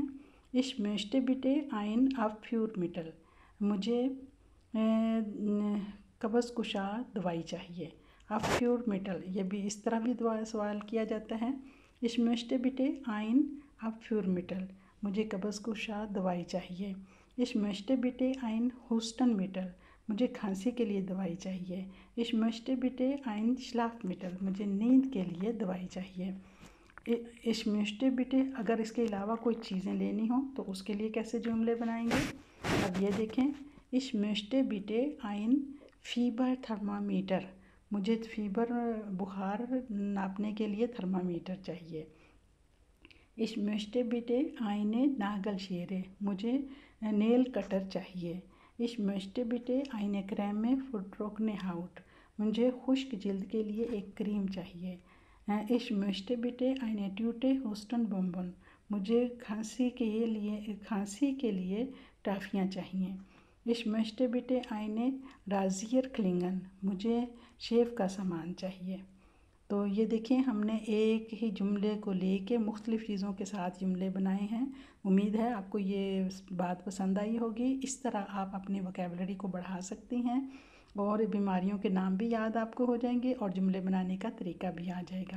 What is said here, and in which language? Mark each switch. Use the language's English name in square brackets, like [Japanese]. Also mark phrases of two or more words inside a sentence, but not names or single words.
[German] Ich möchte bitte ein Abführmittel, [Hindi] मुझे कब्ज़ कुशा दवाई चाहिए। [German] Abführmittel, [Hindi] ये भी इस तरह भी सवाल किया जाता है। [German] Ich möchte bitte ein Abführmittel, [Hindi] मुझे कब्ज़ कुशा दवाई चाहिए। [German] Ich möchte bitte ein Hustenmittel, [Hindi] मुझे खांसी के लिए दवाई चाहिए। [German] Ich möchte bitte ein Schlafmittel, [Hindi] मुझे नींद के लिए दवाई चाहिए। [German] Ich möchte bitte, [Hindi] अगर इसके अलावा कोई चीज़ें लेनी हो तो उसके लिए कैसे जुमले बनाएंगे। अब ये देखें, [German] Ich möchte bitte ein Fieberthermometer, [Hindi] मुझे फीबर बुखार नापने के लिए थर्मामीटर चाहिए। [German] Ich möchte bitte eine Nagelschere, [Hindi] मुझे नेल कटर चाहिए। [German] Ich möchte bitte eine Creme für trockene Haut, [Hindi] मुझे खुश्क जल्द के लिए एक क्रीम चाहिए। [German] Ich möchte bitte eine Tüte Hustenbonbon, [Hindi] मुझे खांसी के लिए टाफ़ियाँ चाहिए। [German] Ich möchte bitte eine Rasierklingen, [Hindi] मुझे शेव का सामान चाहिए। तो ये देखिए, हमने एक ही जुमले को लेके मुख्तलिफ़ चीज़ों के साथ जुमले बनाए हैं। उम्मीद है आपको ये बात पसंद आई होगी। इस तरह आप अपनी वोकैबुलरी को बढ़ा सकती हैं और बीमारियों के नाम भी याद आपको हो जाएंगे और जुमले बनाने का तरीका भी आ जाएगा।